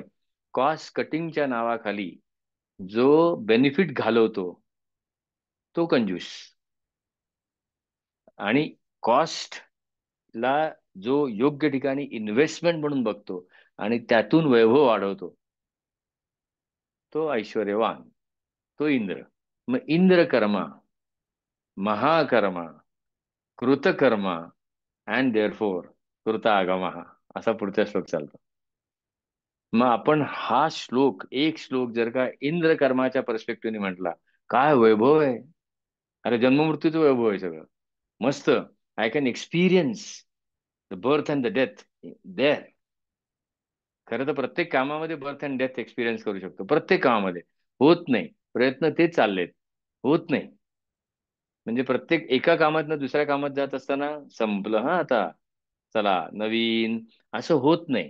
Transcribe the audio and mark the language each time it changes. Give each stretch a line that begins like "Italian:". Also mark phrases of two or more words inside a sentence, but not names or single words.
Marathi: कॉस्ट कटिंगच्या नावाखाली जो बेनिफिट घालवतो तो कंजूस, आणि कॉस्ट ला जो योग्य ठिकाणी इन्व्हेस्टमेंट म्हणून बघतो आणि त्यातून वैभव वाढवतो तो ऐश्वर्यवान, तो इंद्र. मग इंद्र कर्मा, महाकर्मा, कृतकर्मा,
English: and therefore
Marathi: कृतागमा, असा पुढचा श्लोक चालतो. मग आपण हा श्लोक, एक श्लोक जर का इंद्र कर्माच्या पर्स्पेक्टिव्हने म्हटला, काय वैभव आहे. अरे जन्ममृत्यूचं वैभव आहे सगळं.
English: मस्त. I can experience the birth and the death there.
Marathi: खरं तर प्रत्येक कामामध्ये
English: birth and death experience
Marathi: करू शकतो, प्रत्येक कामामध्ये. होत नाही. प्रयत्न तेच चाललेत, होत नाही. म्हणजे प्रत्येक एका कामातनं दुसऱ्या कामात जात असताना संपलं हा आता, चला नवीन, असं होत नाही.